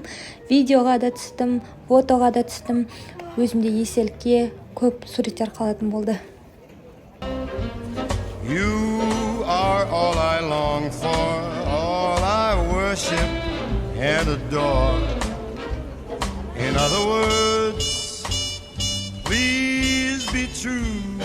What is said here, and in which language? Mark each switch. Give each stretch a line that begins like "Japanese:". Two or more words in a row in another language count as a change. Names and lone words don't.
Kazakh: Видеоға да түстім, фотоға да түстім. Өзімде еселікке көп суреттер қалатын болды.
English: You are all I long for, all I worship and adore. In other words, please be true.